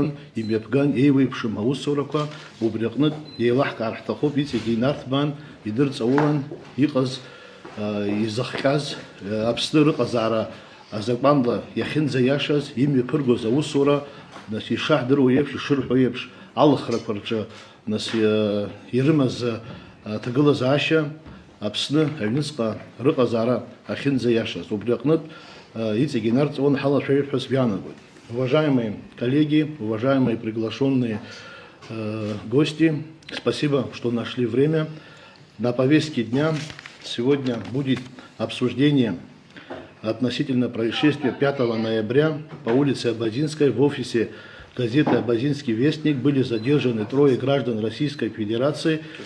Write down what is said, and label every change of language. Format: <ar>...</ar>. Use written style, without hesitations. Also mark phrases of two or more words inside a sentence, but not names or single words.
<ab>имҩаԥган еиуеиԥшым аусурақәа, убри аҟнытә еилаҳкаар ҳҭахуп, иҵегьы инарҭбаан, идырҵаулан иҟаз, изыхҟьаз Аԥсны рыҟазаара азакәанла иахьынӡаиашаз, имҩаԥыргоз аусура, нас ишаҳдыруа еиԥш, ишырҳәо еиԥш, алыхрақәа рҿы нас ирымаз аҭагылазаашьа Аԥсны аҩныҵҟа рыҟазаара ахьынӡаиашаз. Убри аҟнытә иҵегьы инарҵаулан ҳалацәажәап сгәанагоит.</ab> <ru>Уважаемые коллеги, уважаемые приглашенные гости, спасибо, что нашли время. На повестке дня сегодня будет обсуждение относительно происшествия 5 ноября по улице Абазинской в офисе газеты «Абазинский вестник» были задержаны 3 граждан Российской Федерации.</ru>